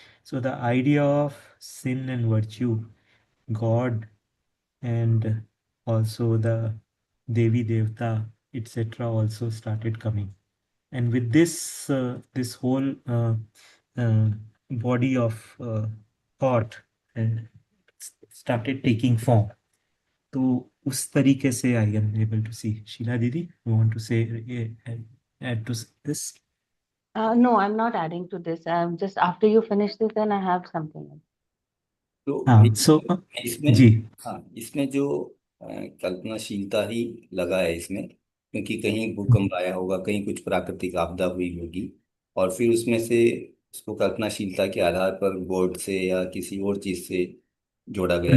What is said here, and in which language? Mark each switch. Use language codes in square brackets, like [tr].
[en] So the idea of sin and virtue, God, and also the Devi Devta, etc., also started coming. And with this whole uh, body of thought uh, started taking form. [hi] तो उस तरीके से [en] I am able to see. Sheila didi, you want to say add to this? No, I'm not adding to this. I'm just after you finish this, then I have something else. [hi] तो हाँ सो इसमें जी हाँ इसमें जो कल्पनाशीलता ही लगा है इसमें, क्योंकि कहीं भूकंप आया होगा, कहीं कुछ प्राकृतिक आपदा हुई होगी, और फिर उसमें से उसको कल्पनाशीलता के आधार पर गॉड से या किसी और चीज से जोड़ा गया,